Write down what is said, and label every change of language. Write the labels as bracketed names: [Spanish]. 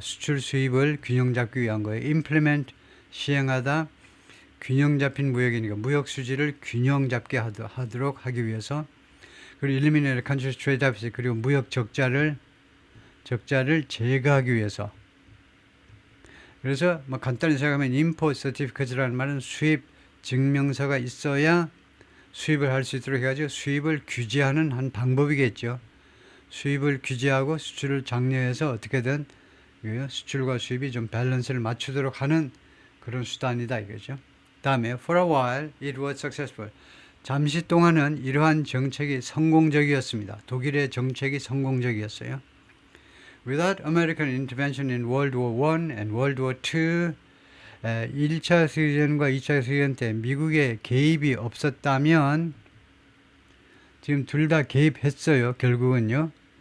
[Korean] 수출 수입을 균형 잡기 위한 거예요. implement 시행하다 균형 잡힌 무역이니까 무역 수지를 균형 잡게 하도록 하기 위해서 그리고 [English] eliminate countries trade deficit [Korean] 그리고 무역 적자를 제거하기 위해서 그래서 뭐 간단히 생각하면 import certificate라는 말은 수입 증명서가 있어야 수입을 할 수 있도록 해가지고 수입을 규제하는 한 방법이겠죠. 수입을 규제하고 수출을 장려해서 어떻게든 수출과 수입이 좀 밸런스를 맞추도록 하는 그런 수단이다 이거죠. 다음에 [English] for a while it was successful. [Korean] 잠시 동안은 이러한 정책이 성공적이었습니다. 독일의 정책이 성공적이었어요. [English] Without American intervention in World War I and World War II [Korean] 1차 세계대전과 2차 세계대전 때 미국의 개입이 없었다면 지금 둘 다 개입했어요. 결국은요.